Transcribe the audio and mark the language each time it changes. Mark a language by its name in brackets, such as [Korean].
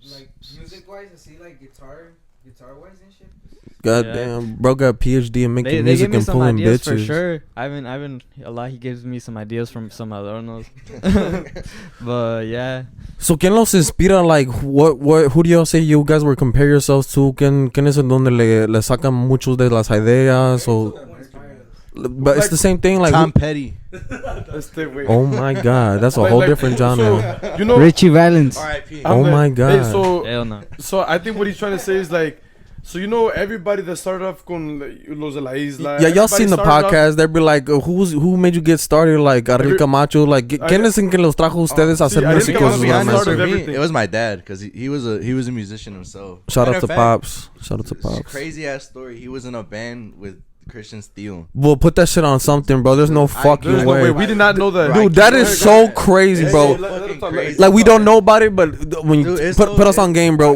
[English] like music wise, I see like guitar wise and shit. Goddamn, bro got a PhD in making music and pulling ideas bitches. For sure. Ivan a lot. He gives me some ideas from some adornos. But yeah. [Spanish] So ¿quién los inspira? [English] Like who do y'all say you guys would compare yourselves to? [Spanish] ¿Quién es en donde le sacan muchos de las ideas? [English] O but it's the same thing, like Tom Petty. Oh my god, that's a whole different genre. So, Richie Valens. R.I.P. Oh my god. Hey, hell no. So I think what he's trying to say is like, so everybody that started off con Los de la Isla. Yeah, y'all seen the podcast. They'd be like, who made you get started? Like Ariel Camacho. [Spanish] Like, ¿quién es en que los trajo ustedes a hacer música? [English] It was my dad, because he was a musician himself. Shout out to Pops. Shout out to Pops. Crazy ass story. He was in a band with Christian Steele. Well, put that shit on something, bro. There's no fucking way. We did not know that. Dude, that is so crazy, bro. Like, we don't know about it, but when you put us on game, bro.